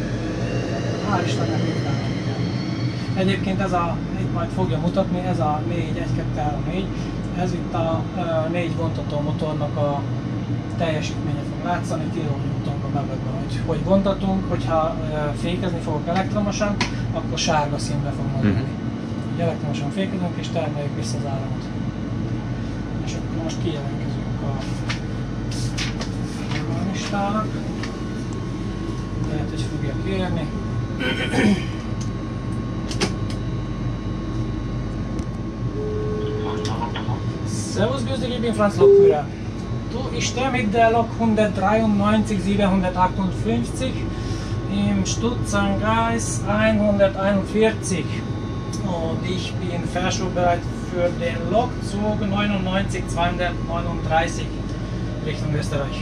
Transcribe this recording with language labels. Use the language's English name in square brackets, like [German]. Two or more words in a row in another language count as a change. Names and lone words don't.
[Hungarian] Hál' Istennek ritkán nem kell. Egyébként ez itt majd fogja mutatni, ez a 4, 1, 2, 3, 4, ez itt a 4 vontató motornak a teljesítménye fog látszani, kilónewtonba bevegve, hogy vontatunk, hogyha fékezni fogok elektromosan, akkor sárga színbe fog maradni. Elektromosan fékezünk és termeljük vissza az áramot. És akkor most kijelentkezünk a listának. Lehet, hogy fogja kérni. [German] Servus, grüß dich, ich bin Franz Lokführer. Du, ich stehe mit der Lok 193 758 im Stutzangreis 141 und ich bin fahrschulbereit für den Lokzug 99 239 Richtung Österreich.